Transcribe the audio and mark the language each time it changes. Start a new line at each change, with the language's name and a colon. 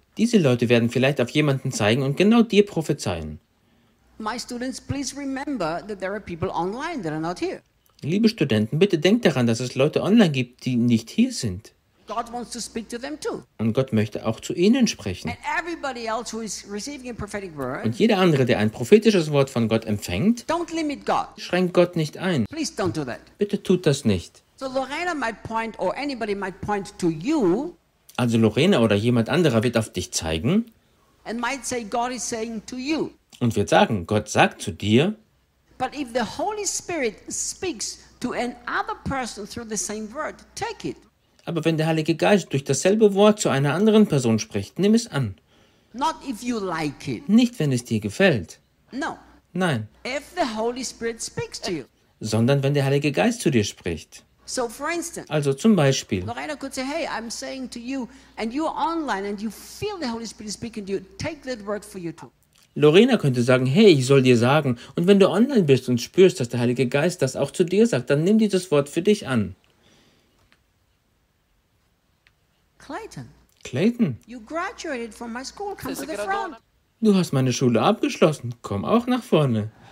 German: Diese Leute werden vielleicht auf jemanden zeigen und genau dir prophezeien.
English: My students, please remember that there are people online that are not here.
German: Liebe Studenten, bitte denkt daran, dass es Leute online gibt, die nicht hier sind.
English: God wants to speak to them too.
German: Und Gott möchte auch zu ihnen sprechen.
English: And everybody else who is receiving a prophetic word,
German: und jeder andere, der ein prophetisches Wort von Gott empfängt,
English: don't limit God.
German: Schränkt Gott nicht ein.
English: Please don't do that.
German: Bitte tut das nicht.
English: So Lorena might point, or anybody might point to you,
German: also Lorena oder jemand anderer wird auf dich zeigen
English: and might say God is saying to you.
German: Und wird sagen, Gott sagt zu dir,
English: but if the Holy Spirit speaks to another person through the same word, take it.
German: Aber wenn der Heilige Geist durch dasselbe Wort zu einer anderen Person spricht, nimm es an.
English: Not if you like it.
German: Nicht, wenn es dir gefällt.
English: No.
German: Nein.
English: If the Holy Spirit speaks to you.
German: Sondern wenn der Heilige Geist zu dir spricht.
English: So for instance,
German: also zum Beispiel.
English: Lorena could say, hey, I'm saying to you, and you're online, and you feel the Holy Spirit speaking to you, take that word for you too.
German: Lorena könnte sagen, hey, ich soll dir sagen, und wenn du online bist und spürst, dass der Heilige Geist das auch zu dir sagt, dann nimm dieses Wort für dich an.
English: Clayton, you graduated from my school. Come to the front.
German: Du hast meine Schule abgeschlossen. Komm auch nach vorne.